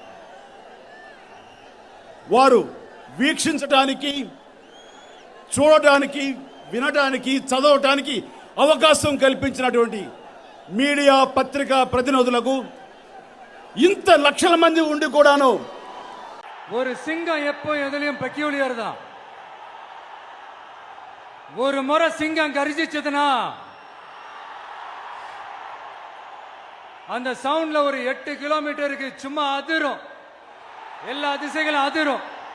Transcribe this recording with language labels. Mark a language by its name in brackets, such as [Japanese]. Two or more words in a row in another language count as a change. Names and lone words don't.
[Telugu] వారు వీక్షించడానికి, చూడటానికి, వినటానికి, చదవటానికి అవకాశం కల్పించినటువంటి మీడియా, పత్రికా ప్రతినిధులకు, ఇంత లక్షల మంది ఉండి కూడాను [Tamil] ஒரு சிங்கம் எப்போ எதுலயும் பெக்யூலியர் தான். ஒரு முறை சிங்கம் கர்ஜிச்சதுன்னா அந்த சவுண்ட்ல ஒரு 8 கிலோமீட்டருக்கு சும்மா அதிரும், எல்லா திசைகளும் அதிரும்.